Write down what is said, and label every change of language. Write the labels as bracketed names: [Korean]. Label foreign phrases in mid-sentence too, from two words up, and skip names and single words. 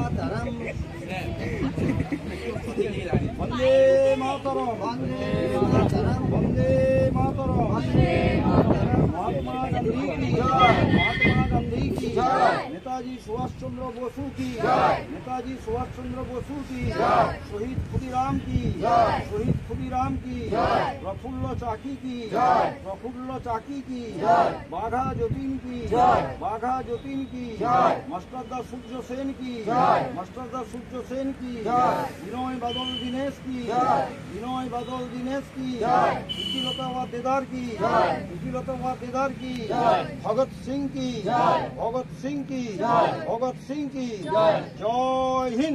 [Hindi] मातरम वंदे मातरम वंदे मातरम वंदे मातरम वंदे मातरम महात्मा गांधी की जय महात्मा गांधी की जय नेताजी सुभाष चंद्र बोसू की जय नेताजी सुभाष चंद्र बोसू की जय शहीद खुदीराम की जय शहीद खुदीराम की जय प्रफुल्ल चाकी की जय प्रफुल्ल चाकी की जय बाघा जतीन की जय बाघा जतीन की जय मास्टरदा सूर्य सेन की जय मास्टरदा सूर्य सेन की जय विनय बादल दिनेश की जय विनय बादल दिनेश की जय इतिलता वाद्देदार की जय इतिलता वाद्देदार की जय भगत सिंह की जय भगत सिंह की जय भगत सिंह की जय जय हिंद